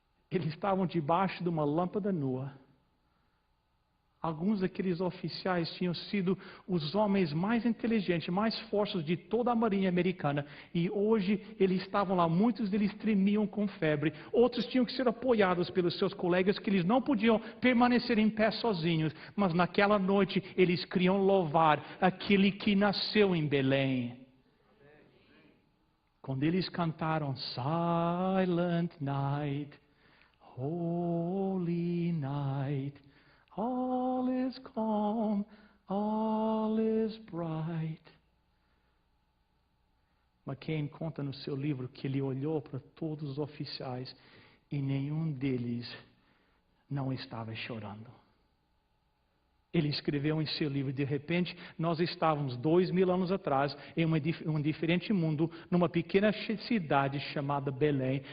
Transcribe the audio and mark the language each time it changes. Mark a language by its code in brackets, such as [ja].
[pt] Eles estavam debaixo de uma lâmpada nua, Alguns daqueles oficiais tinham sido os homens mais inteligentes, mais fortes de toda a marinha americana. E hoje eles estavam lá, muitos deles tremiam com febre. Outros tinham que ser apoiados pelos seus colegas, que eles não podiam permanecer em pé sozinhos. Mas naquela noite eles queriam louvar aquele que nasceu em Belém. Quando eles cantaram [en] Silent Night, Holy Night, all is calm, all is bright. [pt] McCain conta no seu livro que ele olhou para todos os oficiais e nenhum deles não estava chorando. Ele escreveu em seu livro: de repente, nós estávamos 2000 anos atrás em um diferente mundo, numa pequena cidade chamada Belém.